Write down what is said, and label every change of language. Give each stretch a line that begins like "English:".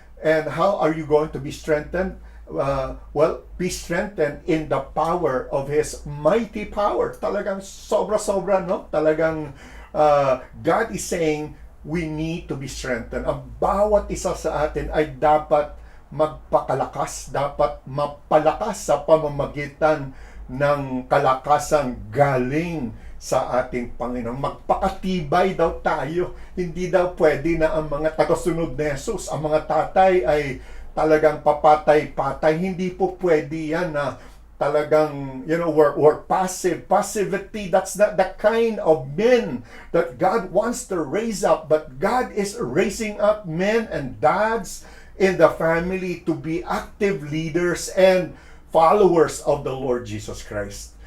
English: And how are you going to be strengthened? Be strengthened in the power of His mighty power.
Filipino: Talagang sobra-sobra, no? Talagang
English: God is saying, we need to be strengthened.
Filipino: Ang bawat isa sa atin ay dapat magpakalakas, dapat mapalakas sa pamamagitan ng kalakasang galing sa ating Panginoon. Magpakatibay daw tayo. Hindi daw pwede na ang mga tagasunod ni Jesus, ang mga tatay ay talagang papatay-patay. Hindi po pwede yan na talagang,
English: we're passive. Passivity, that's not the kind of men that God wants to raise up. But God is raising up men and dads in the family to be active leaders and followers of the Lord Jesus Christ.